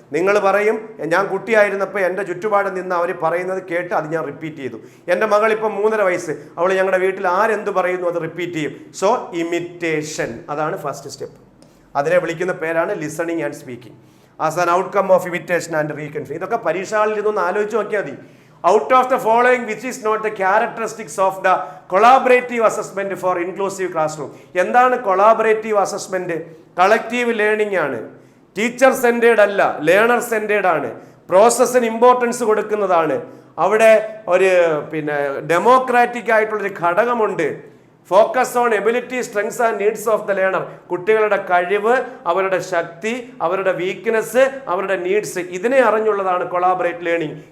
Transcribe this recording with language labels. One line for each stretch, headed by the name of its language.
Malayalam: നിങ്ങൾ പറയും, ഞാൻ കുട്ടിയായിരുന്നപ്പോൾ എൻ്റെ ചുറ്റുപാട് നിന്ന് അവർ പറയുന്നത് കേട്ട് അത് ഞാൻ റിപ്പീറ്റ് ചെയ്തു. എൻ്റെ മകൾ ഇപ്പം 3.5 വയസ്സ്, അവൾ ഞങ്ങളുടെ വീട്ടിൽ ആരെന്ത് പറയുന്നു അത് റിപ്പീറ്റ് ചെയ്യും. സോ ഇമിറ്റേഷൻ, അതാണ് ഫസ്റ്റ് സ്റ്റെപ്പ്. അതിനെ വിളിക്കുന്ന പേരാണ് listening and speaking.
English: As an outcome of imitation and reconfusion.
Malayalam: ഇതൊക്കെ പരീക്ഷകളിൽ ഇതൊന്ന് ആലോചിച്ച് നോക്കിയാൽ മതി.
English: Out of the following, which is not the characteristics of the collaborative assessment for inclusive classroom?
Malayalam: എന്താണ് കൊളാബറേറ്റീവ് അസസ്മെന്റ്? കളക്റ്റീവ് ലേണിംഗ് ആണ്. ടീച്ചർ സെന്റേഡ് അല്ല, learner centred ആണ്. പ്രോസസ്സിന് ഇമ്പോർട്ടൻസ് കൊടുക്കുന്നതാണ്. അവിടെ ഒരു ഡെമോക്രാറ്റിക് ആയിട്ടുള്ളൊരു ഘടകമുണ്ട്.
English: Focus on ability, strengths and needs of the learner.
Malayalam: കുട്ടികളുടെ കഴിവ്, അവരുടെ ശക്തി, അവരുടെ വീക്ക്നെസ്, അവരുടെ നീഡ്സ്, ഇതിനെ അറിഞ്ഞുള്ളതാണ് കൊളാബറേറ്റ് ലേണിംഗ്.